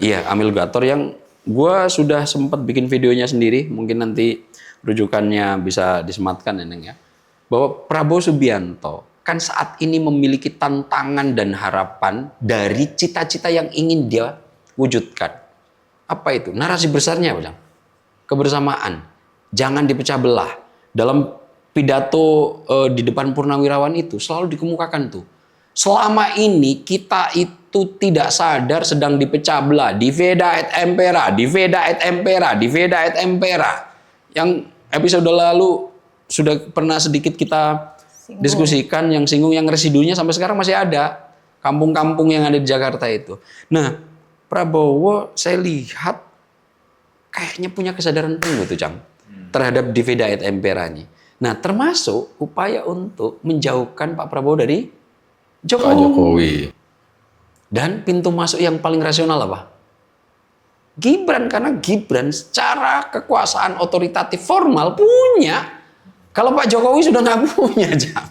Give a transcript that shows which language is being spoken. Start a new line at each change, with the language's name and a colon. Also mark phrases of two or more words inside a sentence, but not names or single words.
Indonesian: Iya, emulgator yang gue sudah sempat bikin videonya sendiri, mungkin nanti rujukannya bisa disematkan ya, bahwa Prabowo Subianto kan saat ini memiliki tantangan dan harapan dari cita-cita yang ingin dia wujudkan. Apa itu? Narasi besarnya, Bang. Kebersamaan. Jangan dipecah belah. Dalam pidato di depan Purnawirawan itu selalu dikemukakan tuh. Selama ini kita itu tidak sadar sedang dipecah belah.
Latin: Diveda et impera, diveda et impera, diveda et impera.
Indonesian: Yang episode lalu sudah pernah sedikit kita diskusikan yang singgung, yang residunya sampai sekarang masih ada. Kampung-kampung yang ada di Jakarta itu. Nah, Prabowo saya lihat kayaknya punya kesadaran penuh tuh, Cang, terhadap
Latin: diveda et impera
Indonesian: ini. Nah, termasuk upaya untuk menjauhkan Pak Prabowo dari Jokowi. Dan pintu masuk yang paling rasional apa? Gibran, karena Gibran secara kekuasaan otoritatif formal punya. Kalau Pak Jokowi sudah nggak punya, Jang.